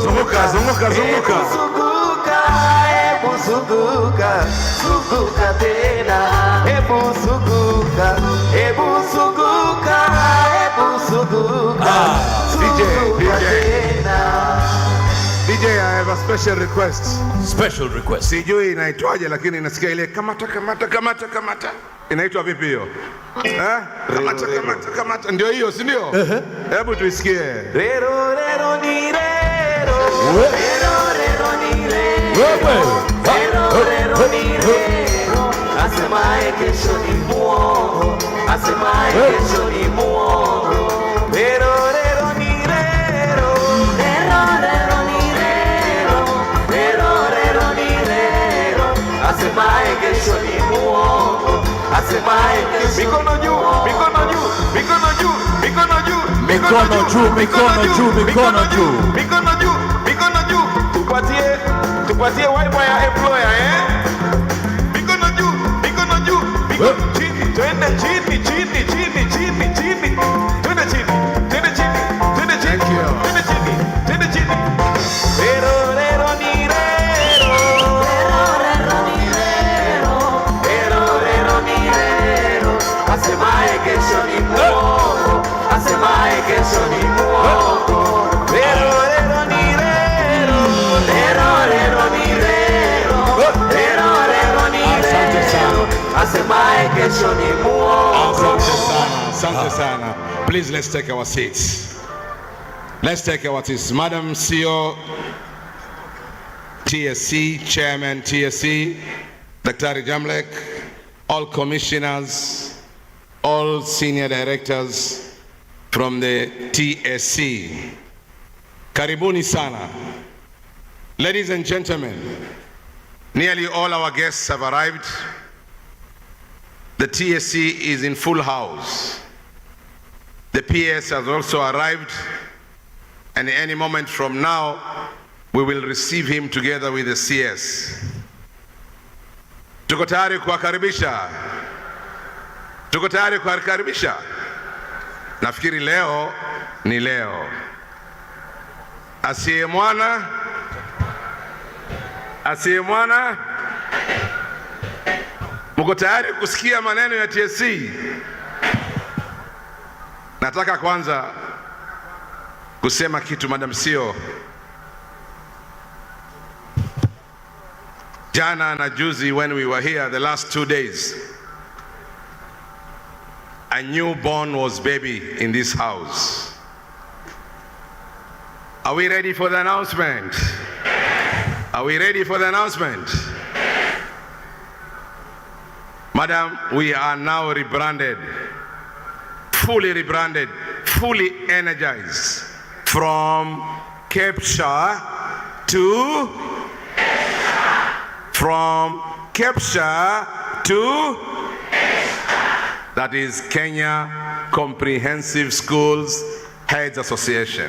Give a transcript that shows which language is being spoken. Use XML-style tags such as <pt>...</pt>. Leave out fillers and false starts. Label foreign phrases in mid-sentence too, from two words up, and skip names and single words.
<sw>Zunguka, zunguka, zunguka. hebu zunguka, hebu zunguka, zunguka tena, hebu zunguka, hebu zunguka, hebu zunguka, zunguka tena.</sw> <en>DJ, I have a special request. Special request.</en> <sw>Sijui inaitwaje lakini nasikia ile kamata kamata kamata kamata. Inaitwa vipi hiyo? Kamata kamata kamata. Ndio hiyo, si ndio? Hebu tuisikie. Rero rero ni rero. Rero rero ni rero. Rero rero ni rero. Asemaye kesho ni muongo. Asemaye kesho ni muongo. Rero rero ni rero. Rero rero ni rero. Rero rero ni rero. Asemaye kesho ni muongo. Asemaye kesho. Mikono juu, mikono juu, mikono juu, mikono juu. Mikono juu, mikono juu, mikono juu. Mikono juu, mikono juu. Tupatie wipe ya employer, Mikono juu, mikono juu, mikono chini, twende chini, chini, chini, chini, chini. Twende chini, twende chini, twende chini. Twende chini, twende chini. Rero rero ni rero. Rero rero ni rero. Rero rero ni rero. Asemaye kesho ni muongo. Asemaye kesho ni muongo. Rero rero ni rero. Rero rero ni rero. Rero rero ni rero. Asemaye kesho ni muongo. Asante sana, asante sana.</sw> <en>Please, let's take our seats. Let's take our seats. Madam CEO, TSC, Chairman TSC, Dr. Jamlek, all commissioners, all senior directors from the TSC.</en> <sw>Karibuni sana.</sw> <en>Ladies and gentlemen, nearly all our guests have arrived. The TSC is in full house. The PS has also arrived, and any moment from now, we will receive him together with the CS.</en> <sw>Tuko tayari kuwakaribisha? Tuko tayari kuwakaribisha? Nafikiri leo ni leo. Asiye mwana, asiye mwana. Mko tayari kusikia maneno ya TSC? Nataka kwanza kusema kitu,</sw> <en>Madam CEO.</en> <sw>Jana na juzi,</sw> <en>when we were here the last 2 days, a newborn was baby in this house. Are we ready for the announcement? Are we ready for the announcement? Madam, we are now rebranded, fully rebranded, fully energized from Kepsha to from Kepsha to that is Kenya Comprehensive Schools Heads Association.</en>